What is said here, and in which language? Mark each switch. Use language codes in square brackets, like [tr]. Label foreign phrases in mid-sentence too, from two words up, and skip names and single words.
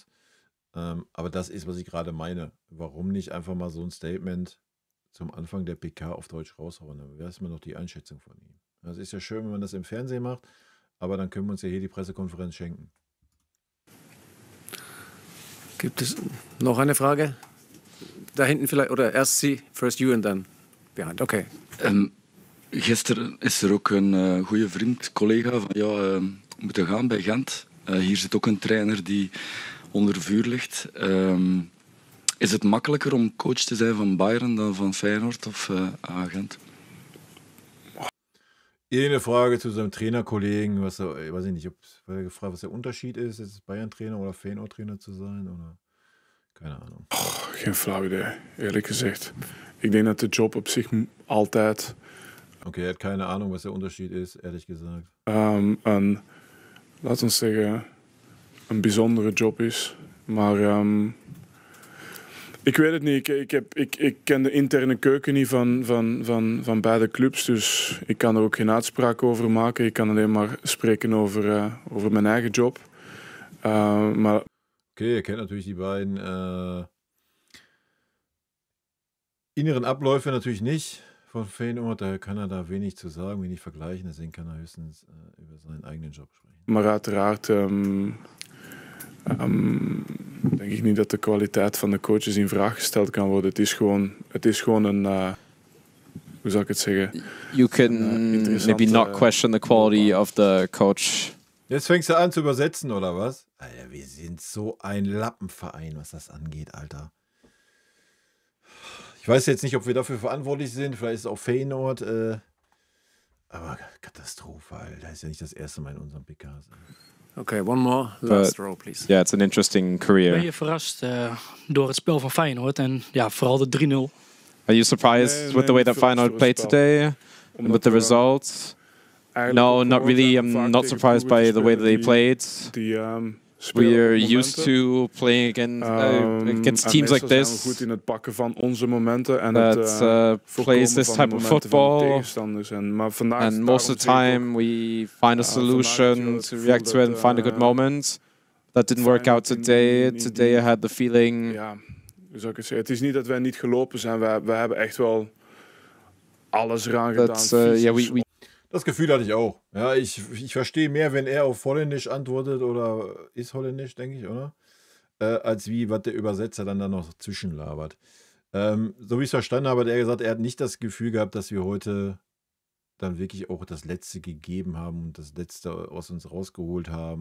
[de] Aber das ist, was ich gerade meine. Warum nicht einfach mal so ein Statement zum Anfang der PK auf Deutsch raushauen? Dann wäre es mal noch die Einschätzung von ihm. Das ist ja schön, wenn man das im Fernsehen macht, aber dann können wir uns ja hier die Pressekonferenz schenken. Gibt es noch eine Frage? Da hinten vielleicht, oder erst Sie, [en] first you and then behind. Okay. [nl] Gisteren is er ook een goede vriend, collega van jou moeten gaan bij Gent. Hier zit ook een trainer die onder vuur ligt. Is het makkelijker om coach te zijn van Bayern dan van Feyenoord of Gent? [de] Eine Frage zu seinem Trainerkollegen, weiß ich nicht, weil er gefragt, was der Unterschied ist es Bayern-Trainer oder Feyenoord-Trainer zu sein, oder keine Ahnung. [nl] Geen flauw idee, eerlijk gezegd. Ik denk dat de job op zich altijd [de] Okay, er hat keine Ahnung, was der Unterschied ist, ehrlich gesagt. [nl] laat ons zeggen, een bijzondere job is. Maar Ik weet het niet. Ik ken de interne keuken niet van beide clubs. Dus ik kan er ook geen uitspraak over maken. Ik kan alleen maar spreken over mijn eigen job. Maar [de] Okay, ihr kennt natürlich die beiden inneren Abläufe natürlich nicht von Feyenoord. Daher kann er da wenig zu sagen, wenig vergleichen. Deswegen kann er höchstens über seinen eigenen Job sprechen. [nl] Maar uiteraard denk ik niet dat de kwaliteit van de coaches in vraag gesteld kan worden. Het is gewoon een... hoe zou ik het zeggen? [en] You can maybe not question the quality of the coach. [de] Jetzt fängst du an zu übersetzen, oder was? Alter, wir sind so ein Lappenverein, was das angeht, Alter. Ich weiß jetzt nicht, ob wir dafür verantwortlich sind. Vielleicht ist es auch Feyenoord. Aber Katastrophe, Alter. Das ist ja nicht das erste Mal in unserem PK. [en] Okay, one more. Last row, please. Yeah, it's an interesting [nl] Ben [en] career. [nl] je verrast door het spel van Feyenoord en ja, vooral de 3-0? [en] Are you surprised with the way that Feyenoord played today? And with the results? No, not really. I'm not surprised by the way that they played. We're used to playing against teams like this [nl] zijn we goed in het pakken van onze momenten en [en] that [nl] het [en] plays this type of football. [nl] Maar vandaag, [en] And most of the time we find a solution to react to it and find a good moment. That didn't work out today. Today I had the feeling... [nl] Ja, hoe zou ik het zeggen? Het is niet dat wij niet gelopen zijn. Wij hebben echt wel alles eraan gedaan. [en] Yeah, [de] Das Gefühl hatte ich auch. Ja, ich verstehe mehr, wenn er auf Holländisch antwortet oder ist Holländisch, denke ich, oder? Als wie, was der Übersetzer dann da noch zwischenlabert. So wie ich es verstanden habe, hat er gesagt, er hat nicht das Gefühl gehabt, dass wir heute dann wirklich auch das Letzte gegeben haben und das Letzte aus uns rausgeholt haben.